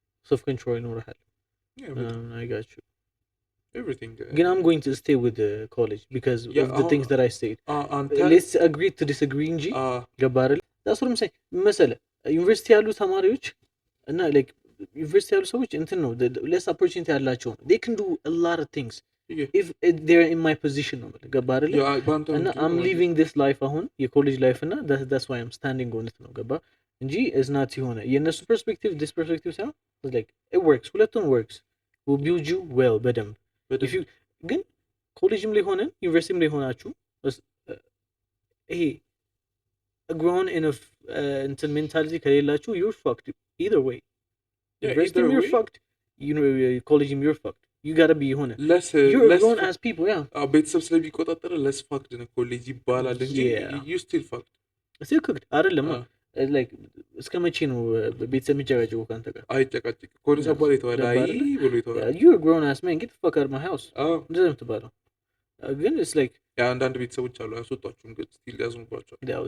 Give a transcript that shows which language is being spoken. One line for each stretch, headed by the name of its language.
English: self control
Amharic: ይኖርሃል።
English: I got you. Everything. Again, I'm going to stay with the college because of the things that I said. Let's agree to disagree
Amharic: እንጂ ገባረል
English: that's what I'm saying.
Amharic: መሰለ ዩኒቨርሲቲ ያሉ ተማሪዎች እና like ዩኒቨርሲቲ ያሉ ሰዎች እንትን ነው
English: less opportunity
Amharic: ያላቸው ነው.
English: They can do a lot of things if they're in my position
Amharic: ነው ገባ አይደል?
English: እና I'm living this life
Amharic: አሁን የኮሌጅ ላይፍ እና
English: that's why I'm standing on it
Amharic: ነው ገባ እንጂ
English: is not
Amharic: የሆነ የነሱ
English: perspective this perspective
Amharic: ሳይሆን
English: like it works,
Amharic: ሁለቱም
English: works, will build you well
Amharic: በደንብ
English: if you
Amharic: ግን ኮሌጅም ላይ ሆነን ዩኒቨርሲቲም ላይ ሆናችሁ ይሄ
English: grown enough
Amharic: እንትን ሜንታሊቲ ከሌላችሁ
English: you're fucked either way. University you're fucked, college you're fucked. You gotta be ሆነ you're grown as people.
Amharic: ቤተሰብ ስለሚቆጣጠር
English: less fucked
Amharic: ነው ኮሌጅ ይባላል እንጂ
English: you still fucked
Amharic: አይደለም። like እስከ መቼ ነው ቤተሰብ የሚጨቃጨቁ ካንተ ጋር? አይጨቃጨቅ ኮሌጅ አባል ይተዋል ብሎ ይተዋል።
English: you're grown as man, get the fuck out of my house
Amharic: እንደዛ የምትባለው ግን
English: it's like
Amharic: አንዳንድ ቤተሰቦች አሉ ያስወጧችሁም ግን ስቲል ያዝኑባቸዋል